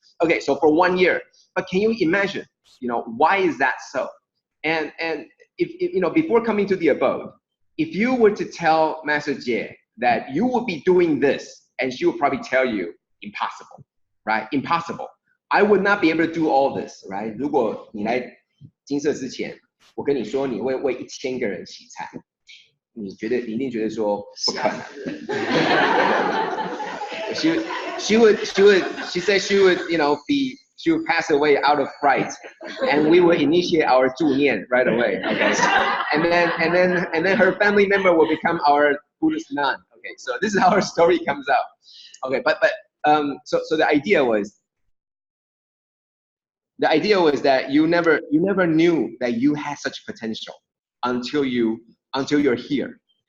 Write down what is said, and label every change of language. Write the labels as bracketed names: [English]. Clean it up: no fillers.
[English] Okay, so for 1 year. But can you imagine? Why is that so? And if before coming to the abode, if you were to tell Master Jie that you would be doing this, and she would probably tell you, impossible, right? Impossible. I would not be able to do all this, right? [Chinese] 如果你来金色之前，我跟你说你会为1000个人洗菜，你一定觉得说不可能。 [English] She said she would pass away out of fright, and we would initiate our 助念 right away. Okay, and then her family member will become our Buddhist nun. Okay, so this is how her story comes out. Okay, but so the idea was that you never knew that you had such potential until you're here.